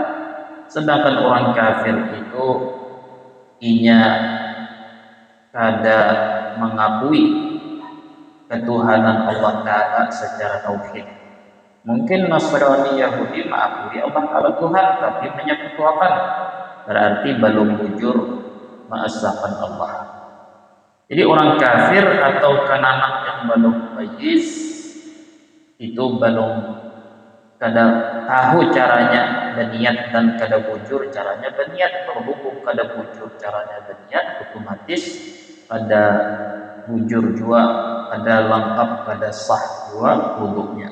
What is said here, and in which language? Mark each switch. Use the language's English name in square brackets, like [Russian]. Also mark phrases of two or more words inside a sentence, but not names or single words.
[Banjar] Sedangkan orang kafir itu inya kada mengakui ketuhanan Allah Ta'ala secara tauhid. [Indonesian] Mungkin Nasrani Yahudi mengakui Allah Ta'ala Tuhan tapi menyekutukan, berarti belum jujur mengesahkan Allah. [Banjar] Jadi orang kafir atau anak yang belum majis itu belum kada tahu caranya berniat dan kada bujur caranya berniat, berhubung kada bujur caranya berniat, otomatis kada bujur juga, kada lengkap, kada sah juga wudhunya.